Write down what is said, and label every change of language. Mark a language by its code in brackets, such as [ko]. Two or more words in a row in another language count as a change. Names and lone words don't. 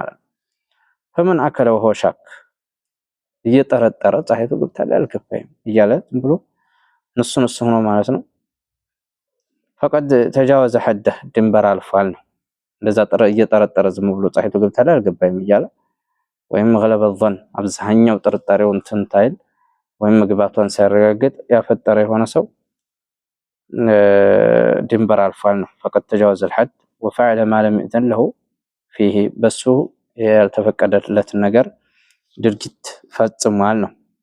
[am] ነው። [ar] فمن أكل وهو شاك [am] እየጠረጠረ ፀሐይቱ ገብታለች አልገባኝም እያለ ዝም ብሎ ንሱ ሆኖ ማለት ነው። [ar] فقد تجاوز حده [am] ድንበር አልፏል ነው። እንደዛ እየጠረጠረ ዝም ብሎ ፀሐይቱ ገብታለች አልገባኝም እያለ ወይም [ar] غلب الظن [am] አብዛኛው ጥርጣሬውን ትንታይል ወይም መግባቷን ሳይረጋግጥ ያፈጠረ የሆነ ሰው ድንበር አልፏል ነው። [ar] فقد تجاوز الحد وفعل ما لم يأذن له فيه [am] በሱ ያልተፈቀደለትን ነገር ድርጊት ፈጽሟል ነው።